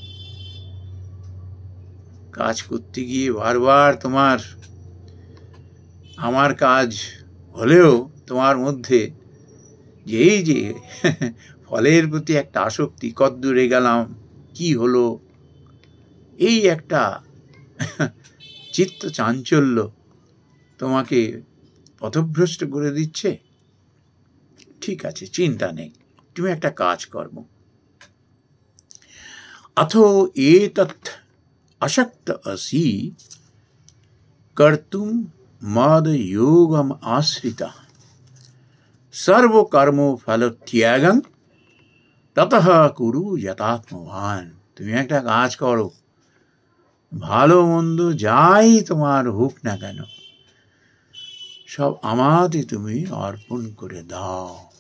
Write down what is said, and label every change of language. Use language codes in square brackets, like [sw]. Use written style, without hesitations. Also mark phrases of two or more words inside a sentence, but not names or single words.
[bn] কাজ করতে গিয়ে বারবার তোমার আমার কাজ হলেও তোমার মধ্যে যে এই যে ফলের প্রতি একটা আসক্তি, কদ্দূরে গেলাম, কি হলো, এই একটা চিত্ত চাঞ্চল্য তোমাকে পথভ্রষ্ট করে দিচ্ছে। ঠিক আছে, চিন্তা নেই, তুমি একটা কাজ করো। [sa] अथो एतत् अशक्त असि कर्तुम मद योगम आश्रिता সর্বকর্ম ফল ত্যাগং ততঃ কুরু যথাত্মবান। [bn] তুমি একটা কাজ করো, ভালো মন্দ যাই তোমার হোক না কেন সব আমাতে তুমি অর্পণ করে দাও।